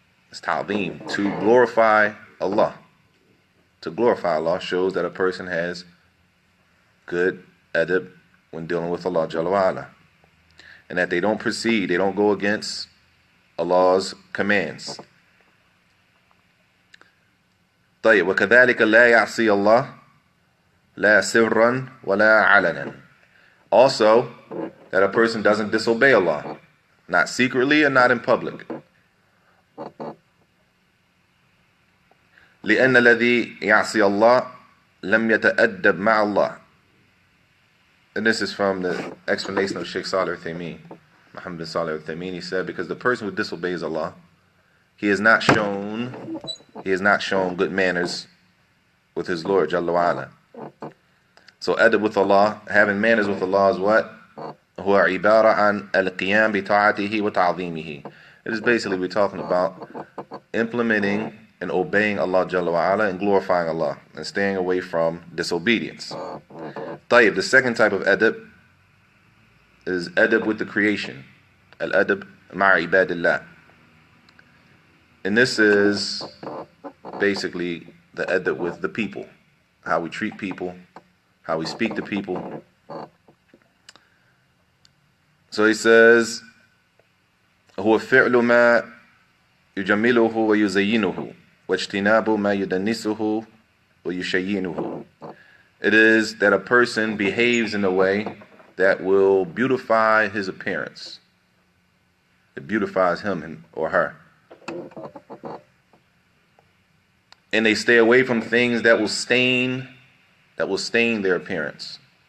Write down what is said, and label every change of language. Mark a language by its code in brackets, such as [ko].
[en] It's ta'ظim, to glorify Allah. To glorify Allah shows that a person has good adab when dealing with Allah Jalla wa Ala. And that they don't proceed, they don't go against Allah's commands. [ar] طيب وكذلك لا يعصي الله لا سرا ولا علنا. [en] Also, that a person doesn't disobey Allah, not secretly and not in public. [ar] لأن الذي يعصي الله لم يتأدب مع الله. [en] And this is from the explanation of Sheikh Salih al-Thameen, Muhammad bin Salih al-Thameen. He said, because the person who disobeys Allah, he has not shown good manners with his Lord Jalla wa Ala. So adab with Allah, having manners with Allah is what? [ar] هو عبارة عن القيام بطاعته وتعظيمه. [en] It is basically we're talking about implementing and obeying Allah Jalla wa Ala and glorifying Allah and staying away from disobedience. طيب, the second type of adab is adab with the creation. [ar] Al-adab ma'a ibadillah. [en] And this is basically the adab with the people. How we treat people, how we speak to people. So he says, [ar] هو فعل ما يجمله ويزينه واجتناب ما يدنسه ويشينه. [en] It is that a person behaves in a way that will beautify his appearance. It beautifies him or her. And they stay away from things that will stain their appearance.